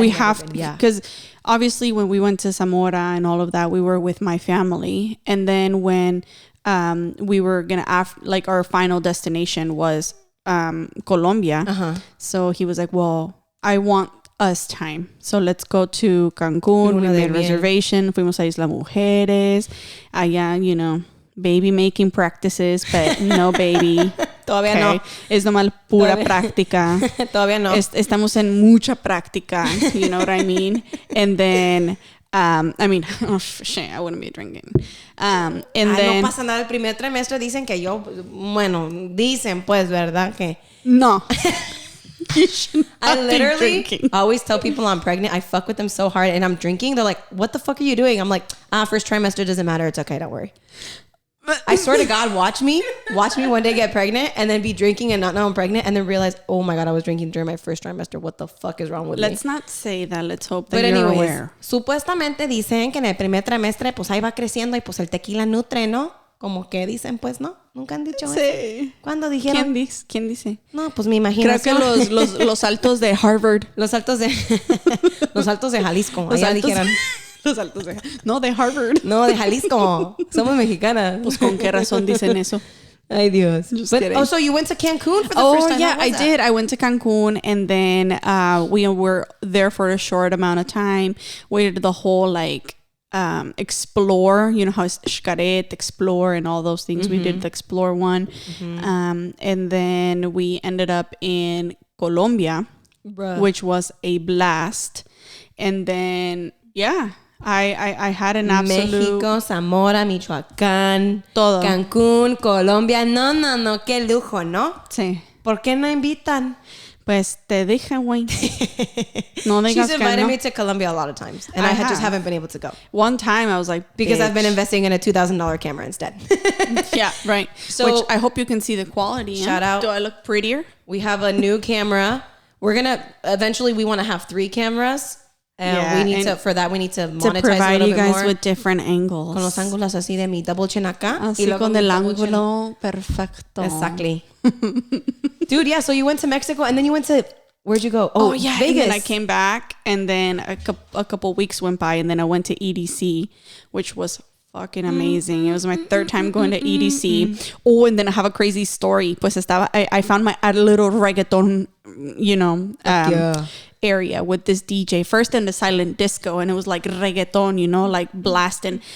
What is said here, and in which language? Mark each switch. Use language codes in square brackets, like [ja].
[en] We have to, because obviously when we went to Zamora and all of that, we were with my family, and then when we were gonna our final destination was Colombia. So he was like, well, I want us time, so let's go to Cancun. We made a reservation. [es] Fuimos a Isla Mujeres. Allá, [en] baby making practices, but no baby. [es] Todavía no. Es nomás pura práctica. Todavía no. Estamos en mucha práctica. [en] You know what I mean? And then, I mean, oh, shit, I wouldn't be drinking. And then, [es] no pasa nada. El primer trimestre dicen que yo, bueno, dicen pues, ¿verdad? Que no. [en] I literally always tell people I'm pregnant. I fuck with them so hard and I'm drinking. They're like, what the fuck are you doing? I'm like, first trimester doesn't matter. It's okay. Don't worry. I swear to God, watch me one day get pregnant and then be drinking and not know I'm pregnant and then realize, oh my God, I was drinking during my first trimester. What the fuck is wrong with me? Let's not say that. Let's hope that you're aware. [es] Supuestamente dicen que en el primer trimestre pues ahí va creciendo y pues el tequila nutre, ¿no? Como que dicen, pues, ¿no? ¿Nunca han dicho sí. eso? ¿Cuándo dijeron? ¿Quién dice? No, pues me imagino. Creo que los altos de Harvard. Los altos de Jalisco. Allá dijeron. Los altos de... No, de Harvard. No, de Jalisco. Somos mexicanas. Pues con qué razón dicen eso. Ay, Dios. [en] So you went to Cancun for the first time? Oh, yeah, I did. I went to Cancun and then we were there for a short amount of time. We did the whole explore, you know how it's Xcaret, explore and all those things. We did the explore one. And then we ended up in Colombia, which was a blast. And then, yeah, I had an absolute... [es] México, Zamora, Michoacán, todo. Cancún, Colombia. No, qué lujo, ¿no? Sí. ¿Por qué no invitan? Pues te dije, güey. No digas [en] She's invited me to Colombia a lot of times, and I just haven't been able to go. One time I was like, because I've been investing in a $2,000 camera instead. Yeah, right. So, which I hope you can see the quality. Shout out. Do I look prettier? We have a new camera. We're gonna eventually we want to have 3 cameras. And we need to monetize provide a little you guys bit more. with different angles. [es] Con los ángulos así de mi [en] double chin [es] acá. Así y luego con el ángulo perfecto. [en] Exactly. Dude, yeah, so you went to Mexico and then you went to, where'd you go? Oh yeah, Vegas. And then I came back and then a couple weeks went by and then I went to EDC, which was fucking amazing. It was my 3rd time going to EDC. Oh, and then I have a crazy story. [es] Pues [en] I found a little reggaeton, you know, area with this DJ, first in the silent disco, and it was like reggaeton, you know, like blasting.